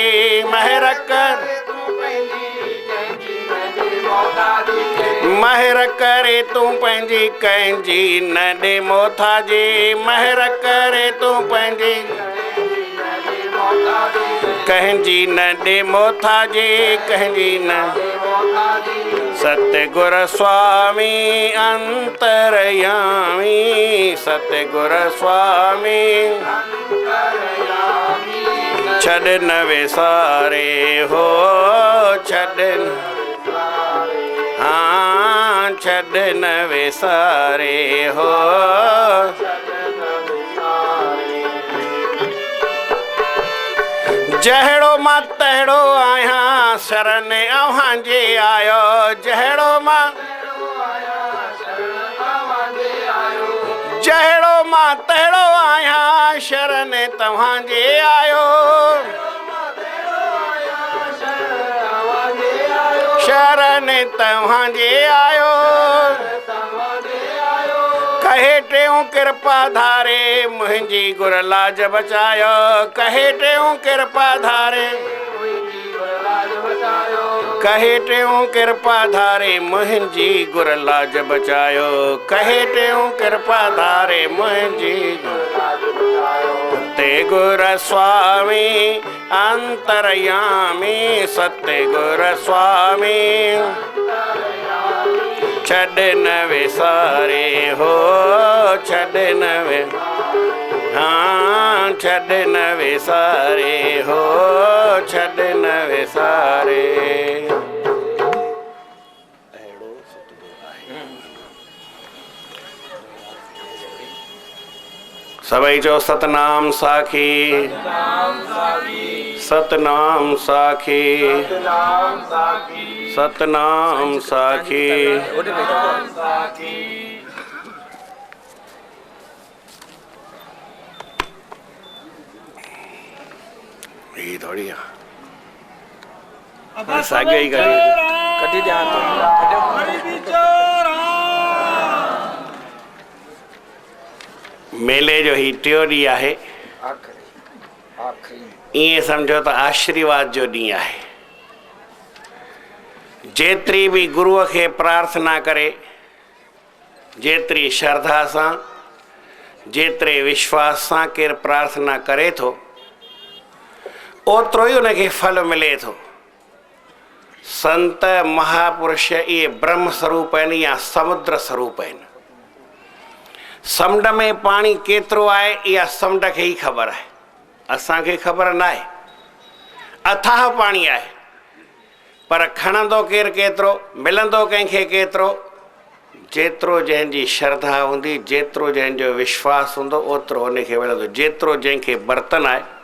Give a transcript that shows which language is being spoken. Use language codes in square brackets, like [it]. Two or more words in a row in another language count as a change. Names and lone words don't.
[sd] महर कर महर करे तूं पंहिंजी कंहिंजी न ॾे मोथा जी। महर करे तूं पंहिंजी कंहिंजी न ॾे मोथा जी, कंहिंजी न। सतगुर स्वामी अंतरयामी, सतगुर स्वामी छड़ न विसारे हो, छड़ हाँ छॾ न विसारे हो जहिड़ो मां तहिड़ो आहियां शरण अव्हां जे आयो जहिड़ो मां जहिड़ो मां तहिड़ो आहियां शरण तव्हां जे आयो शरण तव्हां जे आयो कहे टियों कृपा धारे मुंहिंजी गुर लाज बचायो कहे टियों कृपा धारे कहे टियों कृपा धारे मुंहिंजी गुर लाज बचायो कहे टियों कृपा धारे मुंहिंजी सत्य गुर स्वामी अंतरयामी सत्य गुर स्वामी छॾ न विसारे हो छॾ न हाँ छॾ न विसारे हो छॾ न विसारे सभई चो सतनाम साखी सतनाम साखी सतनाम साखी ये थोड़ी साॻियो ई करी कढी ॾियां थो मेले जो ही टियों ॾींहुं आहे ईअं सम्झो त आशीर्वाद जो ॾींहुं आहे जेतिरी बि गुरुअ खे प्रार्थना करे जेतिरी श्रद्धा सां जेतिरे विश्वास सां केरु प्रार्थना करे थो ओतिरो ई उनखे फल मिले थो संत महापुरुष इहे ब्रह्म स्वरूप आहिनि या समुद्र स्वरूप आहिनि समुंड में पाणी केतिरो आहे इहा समुंड खे ई ख़बर आहे असांखे ख़बर न आहे अथाह पाणी आहे पर खणंदो केरु केतिरो मिलंदो कंहिंखे केतिरो जेतिरो जंहिंजी श्रद्धा हूंदी जेतिरो जंहिंजो विश्वास हूंदो ओतिरो उनखे मिलंदो जेतिरो जंहिंखे बर्तन आहे